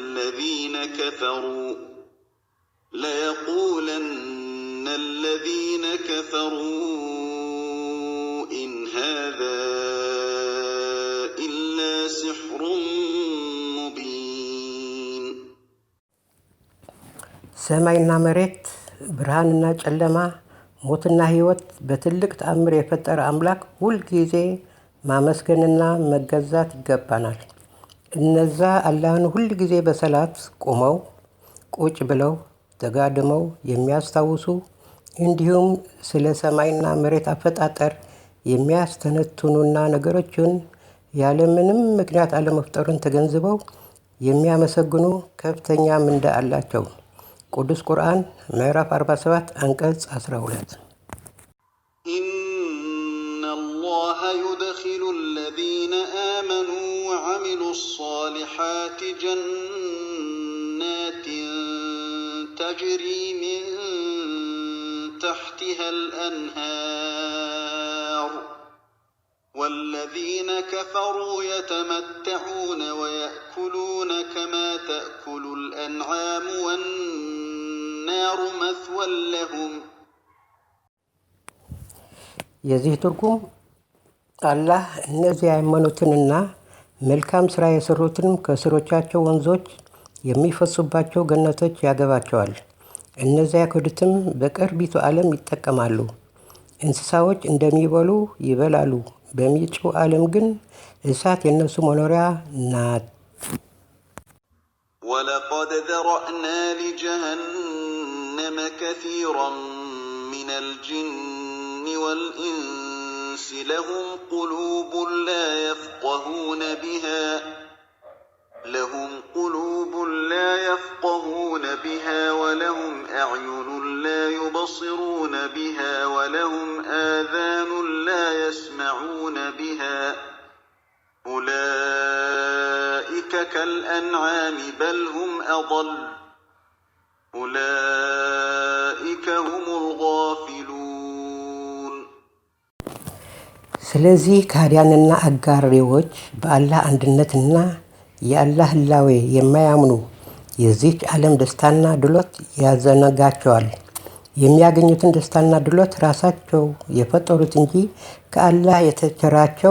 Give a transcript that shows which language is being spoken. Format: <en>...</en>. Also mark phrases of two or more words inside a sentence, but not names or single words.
<ar>الذين كفروا إن هذا إلا سحر مبين.</ar> <am>ሰማይና መሬት፣ ብርሃንና ጨለማ፣ ሞትና ሕይወት በትልቅ ተአምር የፈጠረ አምላክ ሁልጊዜ ማመስገንና መገዛት ይገባናል። እነዛ አላህን ሁልጊዜ በሰላት ቆመው፣ ቁጭ ብለው፣ ተጋድመው የሚያስታውሱ እንዲሁም ስለ ሰማይና መሬት አፈጣጠር የሚያስተነትኑና ነገሮችን ያለምንም ምክንያት አለመፍጠሩን ተገንዝበው የሚያመሰግኑ ከፍተኛ ምንዳ አላቸው። ቅዱስ ቁርአን ምዕራፍ 47 አንቀጽ 12</am> <ar>إن الله يدخل الذين آمنوا وعملوا الصالحات جنات تجري من تحتها الأنهار والذين كفروا يتمتعون ويأكلون كما تأكل الأنعام والنار مثوى لهم.</ar> <am>የዚህ ትርጉም አላህ እነዚያ ያመኑትንና መልካም ሥራ የሰሩትንም ከስሮቻቸው ወንዞች የሚፈሱባቸው ገነቶች ያገባቸዋል። እነዚያ የካዱትም በቅርቢቱ ዓለም ይጠቀማሉ። እንስሳዎች እንደሚበሉ ይበላሉ። በሚጭው ዓለም ግን እሳት የነሱ መኖሪያ ናት።</am> <ar>ولقد ذرأنا لجهنم كثيرا من الجن والإنس لهم قلوب لا يفقهون بها لهم قلوب بها ولهم أعين لا يبصرون بها ولهم آذان لا يسمعون بها أولئك كالأنعام بل هم أضل أولئك هم الغافلون</ar> <am>ስለዚህ ካህዲያንና አጋሪዎች በአላህ አንድነትና የአላህ ህላዌ የማያምኑ የዚህች ዓለም ደስታና ድሎት ያዘነጋቸዋል። የሚያገኙትን ደስታና ድሎት ራሳቸው የፈጠሩት እንጂ ከአላህ የተቸራቸው</am>